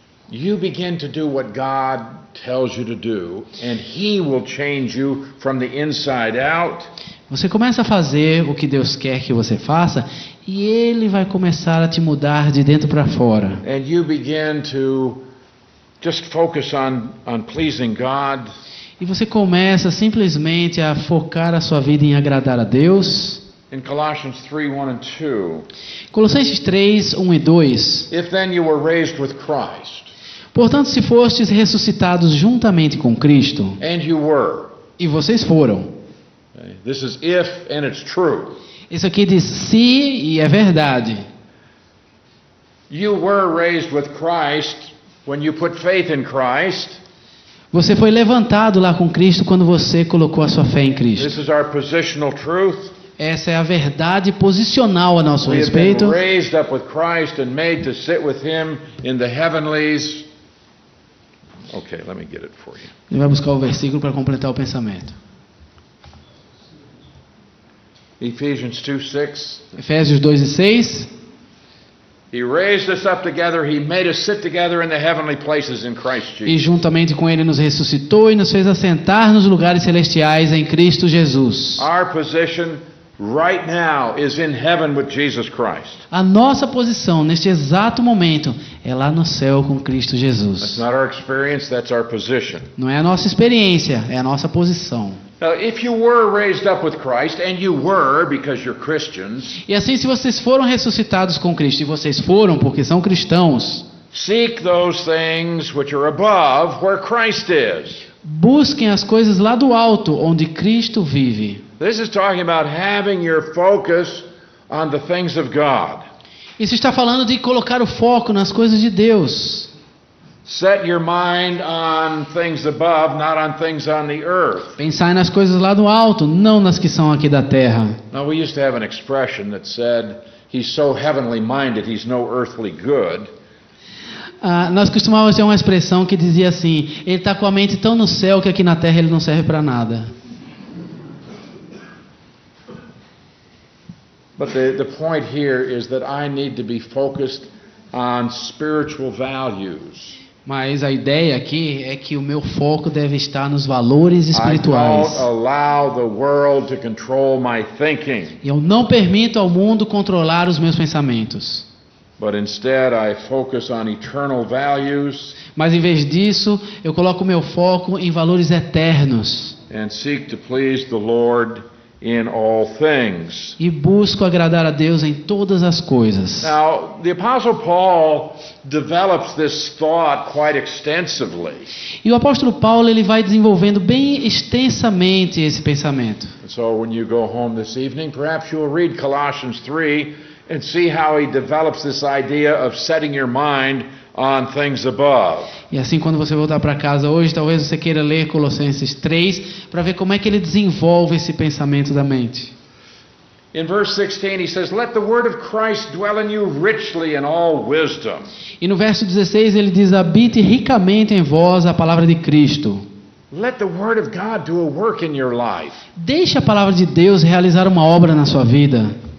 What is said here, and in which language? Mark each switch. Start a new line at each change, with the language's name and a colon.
English: You begin to do what God tells you to do, and He will change you from the inside out.
Portuguese: Você começa a fazer o que Deus quer que você faça e Ele vai começar a te mudar de dentro para fora.
English: And you begin to just focus on pleasing God.
Portuguese: E você começa simplesmente a focar a sua vida em agradar a Deus.
English: In Colossians 3:1 and 2,
Portuguese: Colossenses 3, 1 e 2.
English: if then you were raised with Christ,
Portuguese: Portanto, se fostes ressuscitados juntamente com Cristo,
English: and you were.
Portuguese: e vocês foram.
English: Okay? This is if and it's true.
Portuguese: Isso aqui diz se e é verdade.
English: You were raised with Christ when you put faith in Christ.
Portuguese: Você foi levantado lá com Cristo quando você colocou a sua fé em Cristo.
English: This is our positional truth.
Portuguese: Essa é a verdade posicional a nosso
English: We have been
Portuguese: respeito.
English: raised up with Christ and made to sit with Him in the heavenlies. Okay, let me get it for you.
Portuguese: Ele vai buscar o versículo para completar o pensamento.
English: Ephesians 2:6.
Portuguese: Efésios 2 e 6.
English: He raised us up together. He made us sit together in the heavenly places in Christ
Portuguese: E
English: Jesus.
Portuguese: juntamente com ele nos ressuscitou e nos fez assentar nos lugares celestiais em Cristo Jesus.
English: Our position right now is in heaven with Jesus Christ.
Portuguese: A nossa posição neste exato momento é lá no céu com Cristo
English: That's
Portuguese: Jesus.
English: not our experience, that's our position.
Portuguese: Não é a nossa experiência, é a nossa posição.
English: Now, if you were raised up with Christ, and you were because you're Christians,
Portuguese: E assim, se vocês foram ressuscitados com Cristo, e vocês foram porque são cristãos,
English: seek those things which are above where Christ is.
Portuguese: busquem as coisas lá do alto, onde Cristo vive.
English: This is talking about having your focus on the things of God.
Portuguese: Isso está falando de colocar o foco nas coisas de Deus.
English: Set your mind on things above, not on things on the earth.
Portuguese: Pensar nas coisas lá do alto, não nas que são aqui da terra.
English: Now, we used to have an expression that said, he's so heavenly minded, he's no earthly good.
Portuguese: Nós costumávamos ter uma expressão que dizia assim: ele está com a mente tão no céu que aqui na terra ele não serve para nada.
English: But the point here is that I need to be focused on spiritual values.
Portuguese: Mas a ideia aqui é que o meu foco deve estar nos valores
English: I don't
Portuguese: espirituais.
English: allow the world to control my thinking,
Portuguese: E eu não permito ao mundo controlar os meus pensamentos.
English: but instead I focus on eternal values
Portuguese: Mas em vez disso, eu coloco o meu foco em valores eternos.
English: and seek to please the Lord in all things.
Portuguese: E busco agradar a Deus em todas as coisas.
English: Now, the Apostle Paul develops this thought quite extensively.
Portuguese: E o apóstolo Paulo ele vai desenvolvendo bem extensamente esse pensamento.
English: And so when you go home this evening, perhaps you'll read Colossians 3 and see how he develops this idea of setting your mind on things above.
Portuguese: E assim, quando você voltar para casa hoje, talvez você queira ler Colossenses 3 para ver como é que ele desenvolve esse pensamento da mente.
English: In verse 16 he says, "Let the word of Christ dwell in you richly in all wisdom."
Portuguese: E no verso 16 ele diz: habite ricamente em vós a palavra de Cristo.
English: Let the word of God do a work in your life.
Portuguese: Deixe a palavra de Deus realizar uma obra na sua vida.